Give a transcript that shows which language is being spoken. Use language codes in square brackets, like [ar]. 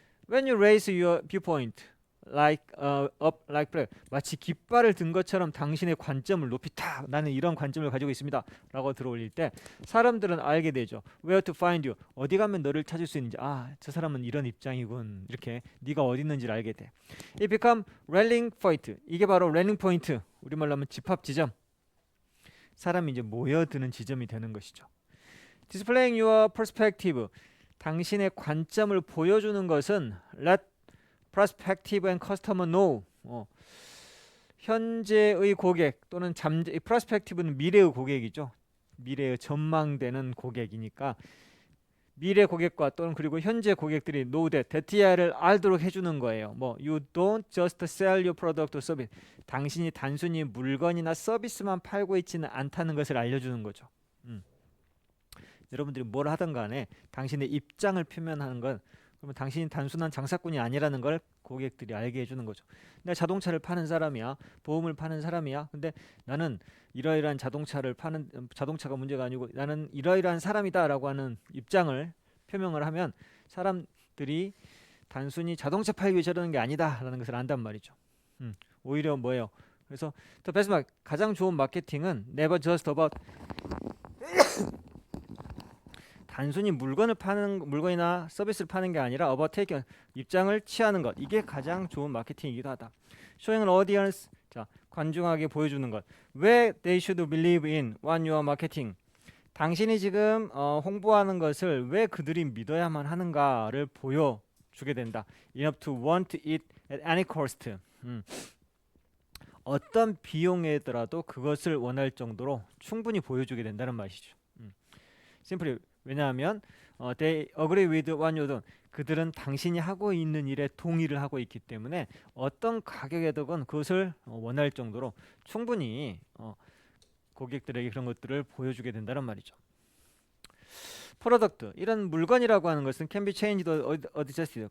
[en] When you raise your viewpoint like up like flag [ko] 마치 깃발을 든 것처럼 당신의 관점을 높이 탁 나는 이런 관점을 가지고 있습니다 라고 들어올릴 때 사람들은 알게 되죠. [en] Where to find you [ko] 어디 가면 너를 찾을 수 있는지 저 사람은 이런 입장이군 이렇게 네가 어디 있는지를 알게 돼. [en] It become rallying point [ko] 이게 바로 rallying point 우리말로 하면 집합 지점 사람이 이제 모여드는 지점이 되는 것이죠. [en] Displaying your perspective. [ko] 당신의 관점을 보여주는 것은 [en] let prospective and customer know. [ko] 현재의 고객 또는 prospective는 미래의 고객이죠. 미래의 전망되는 고객이니까 미래 고객과 또는 그리고 현재 고객들이 know that를 알도록 해주는 거예요. [en] 뭐 you don't just sell your product or service. [ko] 당신이 단순히 물건이나 서비스만 팔고 있지는 않다는 것을 알려주는 거죠. 여러분들이 뭘 하든 간에 당신의 입장을 표현하는 건 그러면 당신이 단순한 장사꾼이 아니라는 걸 고객들이 알게 해주는 거죠. 내가 자동차를 파는 사람이야, 보험을 파는 사람이야. 근데 나는 이러이러한 자동차가 문제가 아니고 나는 이러이러한 사람이다라고 하는 입장을 표명을 하면 사람들이 단순히 자동차 팔기 위해 저러는 게 아니다라는 것을 안단 말이죠. 오히려 뭐예요? 그래서 The best 가장 좋은 마케팅은 [en] never just about [ko] 단순히 물건이나 서비스를 파는 게 아니라 [en] about taking [ko] 입장을 취하는 것. 이게 가장 좋은 마케팅이기도 하다. [en] Showing an audience, [ko] 자, 관중에게 보여주는 것. [en] 왜 they should believe in what you are marketing. [ko] 당신이 지금 홍보하는 것을 왜 그들이 믿어야만 하는가를 보여주게 된다. [en] Enough to want it at any cost. [ko] 어떤 비용이더라도 그것을 원할 정도로 충분히 보여주게 된다는 말이죠. [en] Simply [ko] 왜냐하면 [en] they agree with what you do. [ko] 그들은 당신이 하고 있는 일에 동의를 하고 있기 때문에 어떤 가격에든 그것을 원할 정도로 충분히 고객들에게 그런 것들을 보여주게 된다는 말이죠. [en] 프로덕트, [ko] 이런 물건이라고 하는 것은 [en] can be changed or adjusted.